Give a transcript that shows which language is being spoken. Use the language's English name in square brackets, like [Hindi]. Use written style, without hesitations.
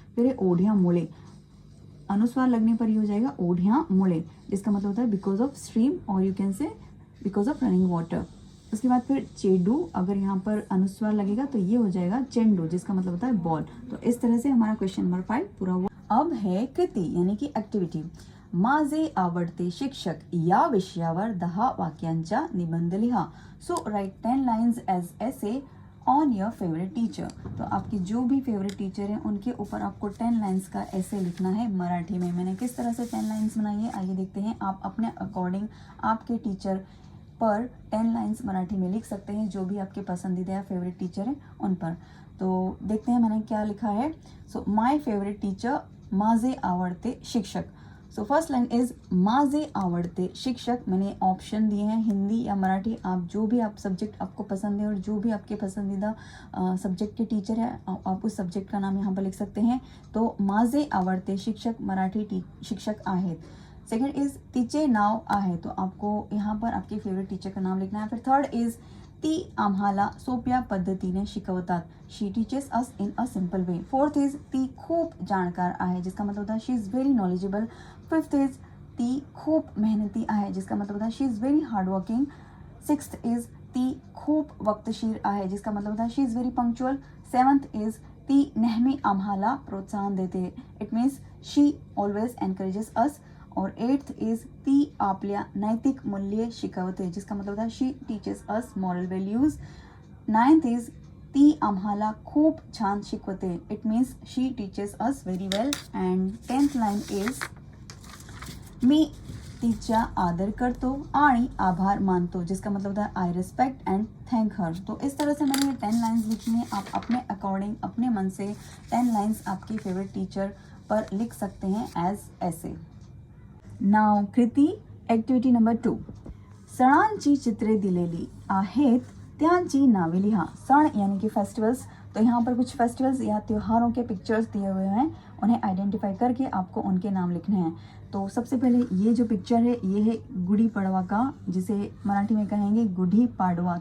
[Hindi] फिर है ओढ़िया मुड़े, अनुस्वार लगने पर ये हो जाएगा ओढ़िया मुड़े, जिसका मतलब होता है [English] because of stream [Hindi] और [English] You can say because of running water. [Hindi] उसके बाद फिर चेडू, अगर यहाँ पर अनुस्वार लगेगा तो ये हो जाएगा चेंडू, जिसका मतलब होता है बॉल। तो इस तरह से हमारा क्वेश्चन नंबर 5 पूरा हुआ। अब है कृति यानी कि एक्टिविटी। [Marathi] माझे आवडते शिक्षक या विषयावर 10 वाक्यांचा निबंध लिहा। [English] So write 10 lines as essay on your favourite teacher. [Hindi] तो आपकी जो भी फेवरेट टीचर हैं उनके ऊपर आपको 10 लाइन्स का ऐसे लिखना है मराठी में। मैंने किस तरह से 10 लाइन्स बनाई है आइए देखते हैं। आप अपने अकॉर्डिंग आपके टीचर पर 10 लाइन्स मराठी में लिख सकते हैं, जो भी आपके पसंदीदा या फेवरेट टीचर हैं उन पर। तो देखते हैं मैंने क्या लिखा है। [English] so my favourite teacher [Marathi] माझे आवडते शिक्षक। [English] so first line is [Marathi] माझे आवडते शिक्षक। [Hindi] मैंने ऑप्शन दिए हैं हिंदी या मराठी, आप जो भी आप सब्जेक्ट आपको पसंद है और जो भी आपके पसंदीदा सब्जेक्ट के टीचर है आप उस सब्जेक्ट का नाम यहाँ पर लिख सकते हैं। [Marathi] तो माझे आवडते शिक्षक मराठी शिक्षक आहेत। [Hindi] सेकंड इज [Marathi] तिचे नाव आहे, [Hindi] तो आपको यहाँ पर आपके फेवरेट टीचर का नाम लिखना है। [English] फिर third is [Marathi] ती आम्हाला सोप्या पद्धतीने शिकवतात, [English] She teaches us in a simple way. Fourth is [Marathi] ती खूप जाणकार आहे, [Hindi] जिसका मतलब होता है [English] She is very knowledgeable. Fifth is [Marathi] ती खूप मेहनती आहे, [Hindi] जिसका मतलब होता है [English] She is very hard working. Sixth is [Marathi] ती खूप वक्तशीर आहे, [Hindi] जिसका मतलब होता है [English] She is very punctual. Seventh is [Marathi] ती नेहमी आम्हाला प्रोत्साहन देते, [English] It means she always encourages us. और eighth is [Marathi] ती आपल्या नैतिक मूल्ये शिकवते, [Hindi] जिसका मतलब होता है [English] She teaches us moral values. Ninth is [Marathi] ती आम्हाला खूप छान शिकवते, [English] It means she teaches us very well. And 10th line is [Marathi] मी तिचा आदर करतो आणि आभार मानतो, [Hindi] जिसका मतलब होता है [English] I respect and thank her. [Hindi] तो इस तरह से मैंने ये 10 लाइन्स लिखी हैं। आप अपने अकॉर्डिंग अपने मन से 10 लाइन्स आपकी फेवरेट टीचर पर लिख सकते हैं एज ऐसे। [Marathi] नाव कृती ॲक्टिव्हिटी नंबर 2। सणांची चित्रे दिलेली आहेत त्यांची नावे लिहा। [Hindi] सण यानी कि फेस्टिवल्स, तो यहाँ पर कुछ फेस्टिवल्स या त्योहारों के पिक्चर्स दिए हुए हैं उन्हें आइडेंटिफाई करके आपको उनके नाम लिखने हैं। तो सबसे पहले ये जो पिक्चर है ये है गुड़ी पड़वा का, जिसे मराठी में कहेंगे गुढ़ी पाड़वा।